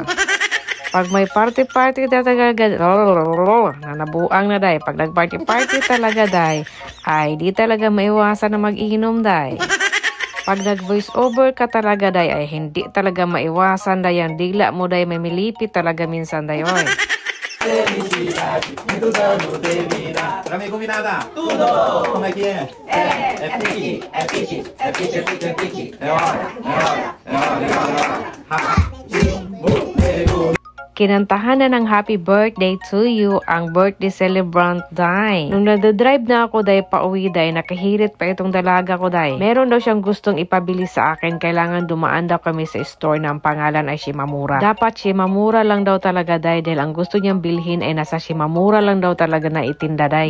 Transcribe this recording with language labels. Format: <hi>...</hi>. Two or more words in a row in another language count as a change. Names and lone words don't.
<tl>Pag may party talaga, nabuang na, Day. Pag nag-party talaga, Day, ay di talaga maiwasan na mag-inom, Day. Pag nag-voice over ka talaga, Day, ay hindi talaga maiwasan, Day. Ang digla mo, Day, may milipit talaga minsan, Day. Oy.</tl> <es>Felicidad, que tu no termina.</es> <pt>Dame combinada. Tudo. Como é que é? É pique, é pique, é pique, é pique, é pique. É hora, é hora, é hora, é hora. Ha, ha.</pt> <tl>Kinantahan na ng</tl> <en>happy birthday to you</en> <tl>ang birthday celebrant, Day. Nung nadadrive na ako, Day, pauwi, Day, nakahirit pa itong dalaga ko, Day. Meron daw siyang gustong ipabili sa akin. Kailangan dumaan daw kami sa store na ang pangalan ay Shimamura. Dapat Shimamura lang daw talaga, Day, dahil ang gusto niyang bilhin ay nasa Shimamura lang daw talaga na itinda, Day.</tl>